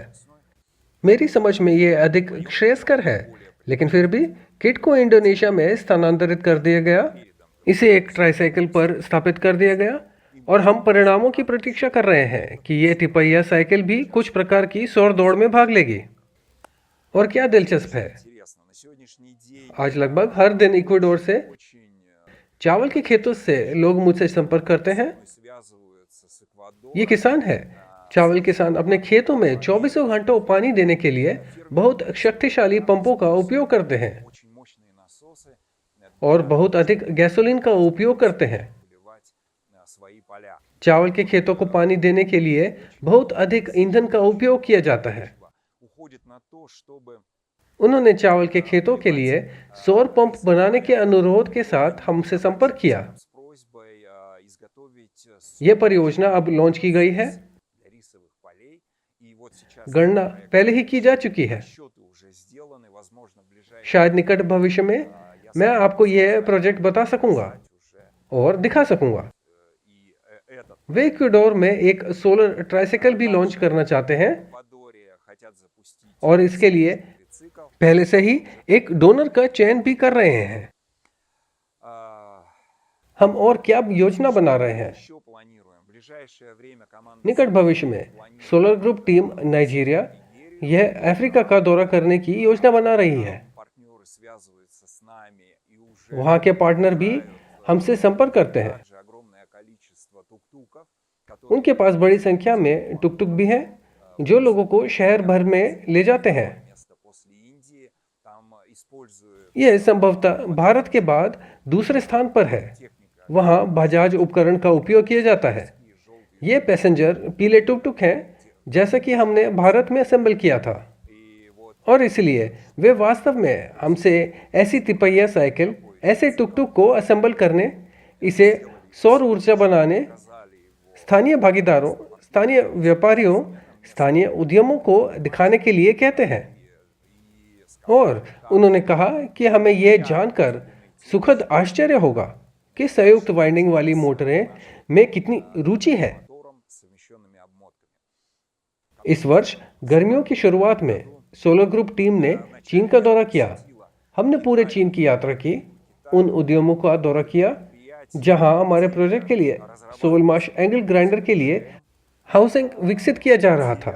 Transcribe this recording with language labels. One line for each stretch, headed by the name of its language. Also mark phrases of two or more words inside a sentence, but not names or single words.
Hindi: मेरी समझ में ये अधिक श्रेयस्कर है, लेकिन फिर भी किट को इंडोनेशिया में स्थानांतरित कर दिया गया। इसे एक ट्राइसाइकिल पर स्थापित कर दिया गया और हम परिणामों की प्रतीक्षा कर रहे हैं कि ये तिपहिया साइकिल भी कुछ प्रकार की सौर दौड़ में भाग लेगी। और क्या दिलचस्प है,
Russian: интересно. На сегодняшний сегодняшний день
Hindi: आज लगभग हर दिन इक्वाडोर से
Russian: очень
Hindi: चावल के खेतों से लोग मुझसे संपर्क करते हैं।
Russian: мной связываются с
Hindi: ये
Russian: Эквадором.
Hindi: किसान है। चावल किसान अपने खेतों में 24 घंटों पानी देने के लिए बहुत शक्तिशाली पंपों का उपयोग करते हैं
Russian: Очень мощные насосы
Hindi: और बहुत अधिक गैसोलीन का उपयोग करते हैं।
Russian: поливать свои поля.
Hindi: चावल के खेतों को पानी देने के लिए बहुत अधिक ईंधन का उपयोग किया जाता है।
Russian: Уходит на то, чтобы
Hindi: उन्होंने चावल के खेतों के लिए सौर पंप बनाने के अनुरोध के साथ हमसे संपर्क किया।
Russian: с просьбой изготовить
Hindi: यह परियोजना अब लॉन्च की गई है।
Russian: для рисовых полей. И вот сейчас
Hindi: गणना पहले ही की जा चुकी है।
Russian: расчеты уже сделаны, возможно, в ближайшее
Hindi: शायद निकट भविष्य में मैं आपको यह प्रोजेक्ट बता सकूंगा
Russian: уже
Hindi: और दिखा सकूंगा।
Russian: и этот
Hindi: वे इक्वाडोर में एक
English: solar tricycle
Hindi: भी लॉन्च करना चाहते हैं
Russian: в Эквадоре хотят запустить
Hindi: और इसके लिए
Russian: трицикл.
Hindi: पहले से ही एक डोनर का चयन भी कर रहे हैं।
Russian: А,
Hindi: हम और क्या योजना बना रहे हैं?
Russian: Еще планируем. В ближайшее время команда
Hindi: निकट भविष्य में सोलर ग्रुप टीम नाइजीरिया यह अफ्रीका का दौरा करने की योजना बना रही है।
Russian: партнеры связываются с нами и уже
Hindi: वहाँ के पार्टनर भी हमसे संपर्क करते हैं।
Russian: также огромное количество тук-туков, которые
Hindi: उनके पास बड़ी संख्या में टुक टुक भी हैं जो लोगों को शहर भर में ले जाते हैं।
Russian: место после Индии там используют
Hindi: यह संभवतः भारत के बाद दूसरे स्थान पर है।
Russian: техника.
Hindi: वहाँ बजाज उपकरण का उपयोग किया जाता है। ये पैसेंजर पीले टुक टुक हैं जैसा कि हमने भारत में असेंबल किया था
Russian: И вот
Hindi: और इसलिए वे वास्तव में हमसे ऐसी तिपहिया साइकिल ऐसे टुक टुक को असेंबल करने, इसे सौर ऊर्जा बनाने,
Russian: сказали его
Hindi: स्थानीय भागीदारों, स्थानीय व्यापारियों, स्थानीय उद्यमों को दिखाने के लिए कहते हैं।
Russian: и
Hindi: और उन्होंने कहा कि हमें यह जानकर सुखद आश्चर्य होगा कि संयुक्त वाइंडिंग वाली मोटरें में कितनी रुचि है।
Russian: мотором с совмещенными обмотками.
Hindi: इस वर्ष गर्मियों की शुरुआत में सोलर ग्रुप टीम ने चीन का दौरा किया। हमने पूरे चीन की यात्रा की, उन उद्यमों का दौरा किया जहां हमारे प्रोजेक्ट के लिए सोल माश
English: angle grinder
Hindi: के लिए हाउसिंग विकसित किया जा रहा था।